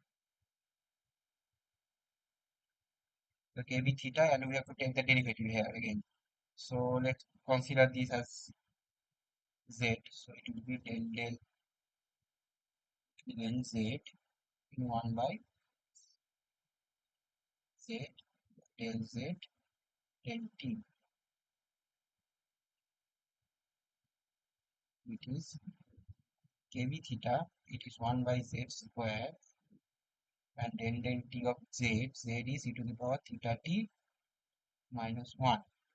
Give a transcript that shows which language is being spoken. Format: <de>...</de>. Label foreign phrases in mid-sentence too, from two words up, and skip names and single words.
<en>The kb theta, and we have to take the derivative here again. So let's consider this as z. So it will be del again z in 1 by z del z del t. It is kb theta. It is 1 by z square, and del t of z is e to the power theta t minus 1.</en>